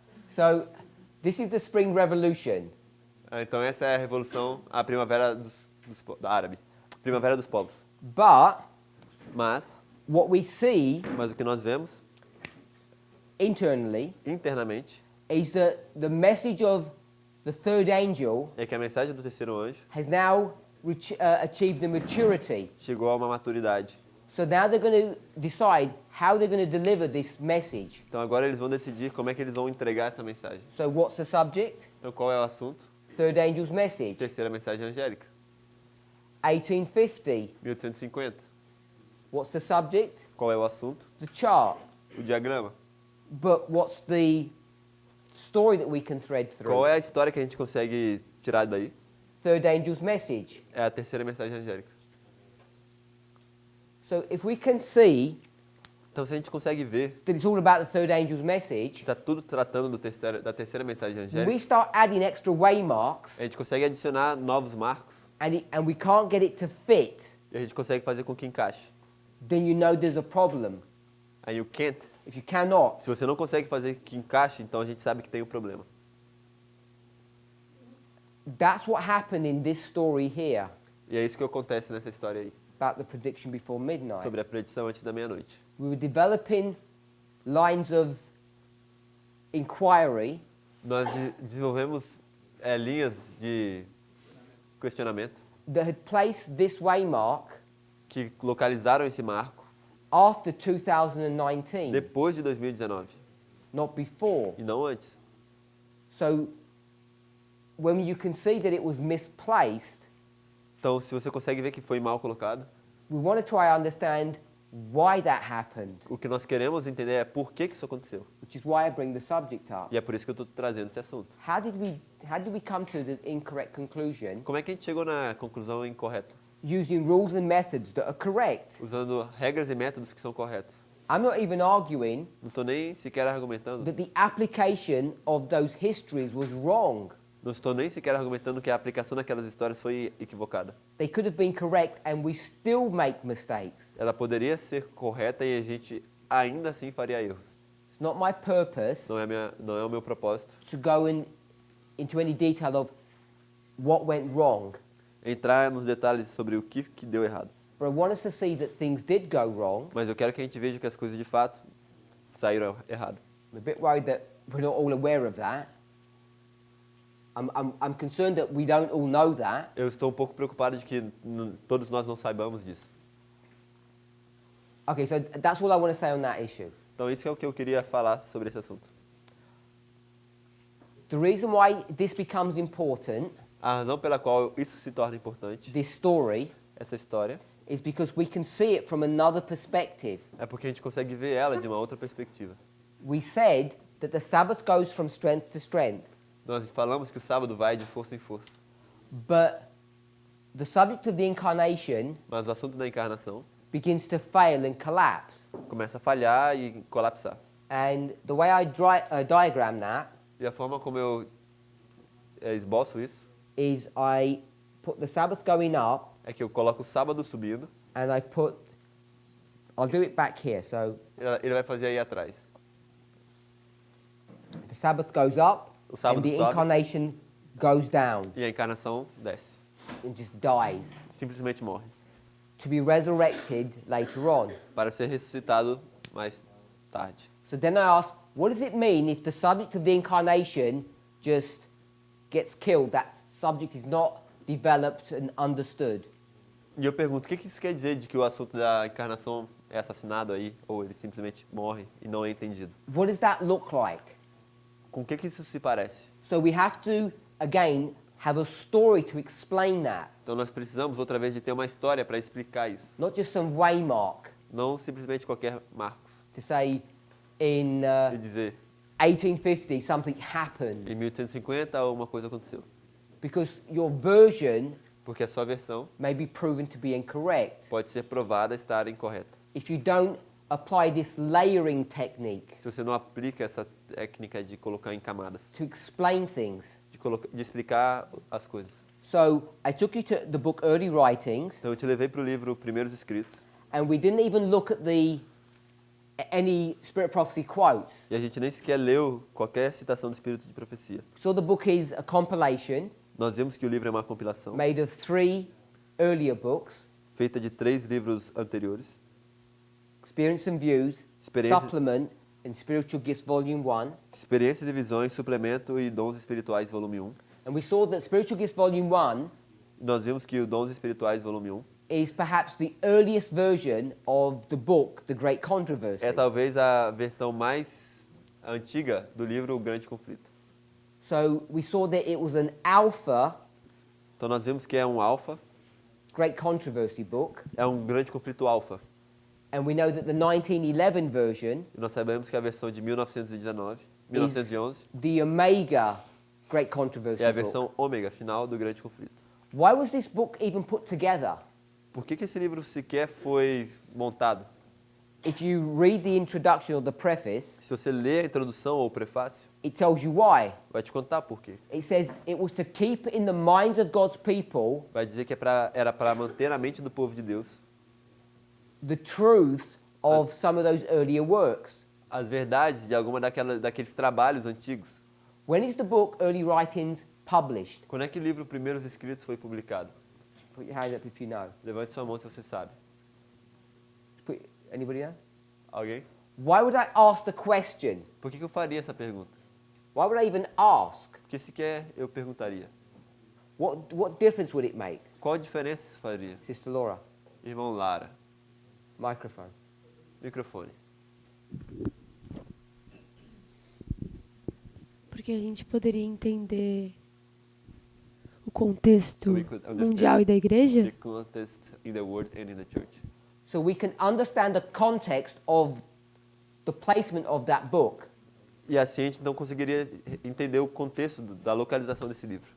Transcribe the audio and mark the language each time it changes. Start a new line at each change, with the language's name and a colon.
English: So, this is the Spring Revolution.
Portuguese: Então essa é a revolução, a primavera da árabe. Primavera dos povos.
English: But
Portuguese: Mas
English: what we see
Portuguese: o que nós vemos
English: internally
Portuguese: internamente
English: is that the message of the third angel
Portuguese: é que a mensagem do terceiro anjo
English: has now achieved the maturity.
Portuguese: chegou a uma maturidade.
English: So now they're going to decide how they're going to deliver this message.
Portuguese: Então agora eles vão decidir como é que eles vão entregar essa mensagem.
English: So what's the subject?
Portuguese: Então qual é o assunto?
English: Third angel's message.
Portuguese: Terceira mensagem angélica.
English: 1850.
Portuguese: 1850.
English: What's the subject?
Portuguese: Qual é o assunto?
English: The chart.
Portuguese: O diagrama.
English: But what's the story that we can thread
Portuguese: Qual
English: through?
Portuguese: é a história que a gente consegue tirar daí?
English: Third angel's message.
Portuguese: É a terceira mensagem angélica.
English: So if we can see
Portuguese: Então se a gente consegue ver
English: that it's all about the third angel's
Portuguese: que
English: message,
Portuguese: está tudo tratando da terceira mensagem
English: we
Portuguese: angélica,
English: start adding extra waymarks
Portuguese: a gente consegue adicionar novos marcos
English: and we can't get it to fit,
Portuguese: e a gente consegue fazer com que encaixe.
English: then you know there's a problem.
Portuguese: Aí
English: you can't. If you cannot,
Portuguese: Se você não consegue fazer que encaixe, então a gente sabe que tem um problema.
English: that's what happened in this story here
Portuguese: E é isso que acontece nessa história aí,
English: about the prediction before midnight.
Portuguese: sobre a predição antes da meia-noite.
English: We were developing lines of inquiry
Portuguese: Nós desenvolvemos linhas de questionamento
English: that had placed this waymark
Portuguese: que localizaram esse marco
English: after 2019,
Portuguese: depois de 2019
English: not before.
Portuguese: e não antes.
English: So when you can see that it was misplaced,
Portuguese: Então, se você consegue ver que foi mal colocado,
English: we want to try to understand why that happened,
Portuguese: o que nós queremos entender é por que isso aconteceu.
English: which is why I bring the subject up.
Portuguese: E é por isso que eu estou trazendo esse assunto.
English: How did we come to the incorrect conclusion
Portuguese: Como é que a gente chegou na conclusão incorreta?
English: using rules and methods that are correct?
Portuguese: Usando regras e métodos que são corretos.
English: I'm not even arguing
Portuguese: Não estou nem sequer argumentando.
English: that the application of those histories was wrong.
Portuguese: Não estou nem sequer argumentando que a aplicação daquelas histórias foi equivocada.
English: They could have been correct and we still make mistakes.
Portuguese: Ela poderia ser correta e a gente ainda assim faria erros.
English: It's not my purpose
Portuguese: Não é o meu propósito
English: to go into any detail of what went wrong.
Portuguese: entrar nos detalhes sobre o que deu errado.
English: But I want us to see that things did go wrong.
Portuguese: Mas eu quero que a gente veja que as coisas de fato saíram errado.
English: I'm a bit worried that we're not all aware of that. I'm concerned that we don't all know that.
Portuguese: Eu estou um pouco preocupado de que todos nós não saibamos disso.
English: Okay, so that's all I want to say on that issue.
Portuguese: Então isso é o que eu queria falar sobre esse assunto.
English: The reason why this becomes important,
Portuguese: A razão pela qual isso se torna importante,
English: this story,
Portuguese: essa história,
English: is because we can see it from another perspective.
Portuguese: é porque a gente consegue ver ela de uma outra perspectiva.
English: We said that the Sabbath goes from strength to strength,
Portuguese: Nós falamos que o sábado vai de força em força,
English: but the subject of the incarnation
Portuguese: mas o assunto da encarnação
English: begins to fail and collapse.
Portuguese: começa a falhar e colapsar.
English: And the way I diagram that
Portuguese: E a forma como eu esboço isso
English: is I put the Sabbath going up
Portuguese: é que eu coloco o sábado subindo,
English: and I'll do it back here. So
Portuguese: ele vai fazer aí atrás.
English: the Sabbath goes up
Portuguese: O sábado
English: and the
Portuguese: sobe.
English: incarnation goes down
Portuguese: E a encarnação desce,
English: and just dies
Portuguese: simplesmente morre,
English: to be resurrected later on.
Portuguese: para ser ressuscitado mais tarde.
English: So then I ask, what does it mean if the subject of the incarnation just gets killed? That subject is not developed and understood.
Portuguese: E eu pergunto, o que isso quer dizer de que o assunto da encarnação é assassinado aí, ou ele simplesmente morre e não é entendido?
English: What does that look like?
Portuguese: Com o que isso se parece?
English: So we have to, again, have a story to explain that,
Portuguese: Então nós precisamos outra vez de ter uma história para explicar isso,
English: not just some waymark
Portuguese: não simplesmente qualquer marco.
English: to say in
Portuguese: E dizer,
English: 1850 something happened,
Portuguese: em 1850 alguma coisa aconteceu,
English: because your version
Portuguese: porque a sua versão
English: may be proven to be incorrect.
Portuguese: pode ser provada estar incorreta.
English: if you don't apply this layering technique
Portuguese: Se você não aplica essa técnica de colocar em camadas,
English: to explain things.
Portuguese: de explicar as coisas.
English: So I took you to the book Early Writings,
Portuguese: Então eu te levei para o livro Primeiros Escritos
English: and we didn't even look at any Spirit Prophecy quotes.
Portuguese: e a gente nem sequer leu qualquer citação do Espírito de Profecia.
English: So the book is a compilation
Portuguese: Nós vimos que o livro é uma compilação
English: made of 3 earlier books,
Portuguese: feita de 3 livros anteriores,
English: Experience and Views,
Portuguese: Experiências-
English: Supplement, and Spiritual Gifts Volume 1.
Portuguese: Experiências e Visões, Suplemento e Dons Espirituais, volume 1.
English: And we saw that Spiritual Gifts Volume 1
Portuguese: Nós vimos que o Dons Espirituais, volume 1,
English: is perhaps the earliest version of the book, The Great Controversy.
Portuguese: é talvez a versão mais antiga do livro O Grande Conflito.
English: So we saw that it was an alpha
Portuguese: Então nós vimos que é um alfa,
English: Great Controversy book,
Portuguese: é um grande conflito alfa.
English: and we know that the 1911 version
Portuguese: E nós sabemos que a versão de 1911
English: is the Omega Great Controversy
Portuguese: é a
English: book.
Portuguese: versão ômega final do Grande Conflito.
English: Why was this book even put together?
Portuguese: Por que esse livro sequer foi montado?
English: If you read the introduction or the preface,
Portuguese: Se você ler a introdução ou o prefácio,
English: it tells you why.
Portuguese: vai te contar por quê.
English: It says it was to keep in the minds of God's people
Portuguese: Vai dizer que era para manter na mente do povo de Deus
English: the truths of some of those earlier works.
Portuguese: as verdades de alguma daqueles trabalhos antigos.
English: When is the book Early Writings published?
Portuguese: Quando é que o livro Primeiros Escritos foi publicado?
English: Put your hand up if you know.
Portuguese: Levante sua mão se você sabe.
English: Anybody know?
Portuguese: Alguém?
English: Why would I ask the question?
Portuguese: Por que eu faria essa pergunta?
English: Why would I even ask?
Portuguese: Porque sequer eu perguntaria.
English: What difference would it make?
Portuguese: Qual a diferença isso faria?
English: Sister Laura,
Portuguese: Irmão Lara,
English: microphone.
Portuguese: microfone. Porque a gente poderia entender o contexto
English: So we could understand
Portuguese: mundial e da
English: The
Portuguese: igreja?
English: context in the world and in the church. So we can understand the context of the placement of that book.
Portuguese: E assim a gente não conseguiria entender o contexto da localização desse livro.